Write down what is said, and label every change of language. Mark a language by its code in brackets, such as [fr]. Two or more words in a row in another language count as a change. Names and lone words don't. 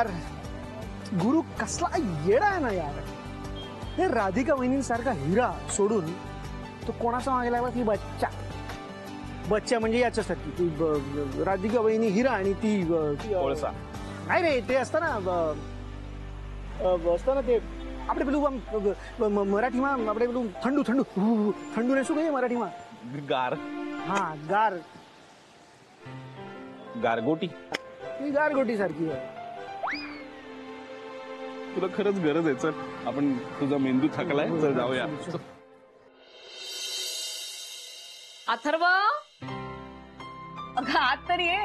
[mr] गुरु कसला येडा आहे ना यार. हे राधिका वहिनींसारखा हिरा सोडून तो कोणाचा मागे लागला की बच्चा. बच्चा म्हणजे याच्यासारखी ती राधिका वहिनी हिरा आणि ती कोळसा. नाही रे, ते असतं ना असतं ना ते [gu] આપણે પેલું આમ મરાઠીમાં આપણે પેલું ઠંડુ ઠંડુ ઠંડુને શું કહીએ મરાઠીમાં? [mr] गार. [gu] હા ગાર. [mr] गारगोटी. ही गारगोटी सारखी आहे. तुला खरंच गरज आहे. चल आपण, तुझा मेंदू थकलाय, चल जाऊया. अथर्व, अगं आत तरी ये.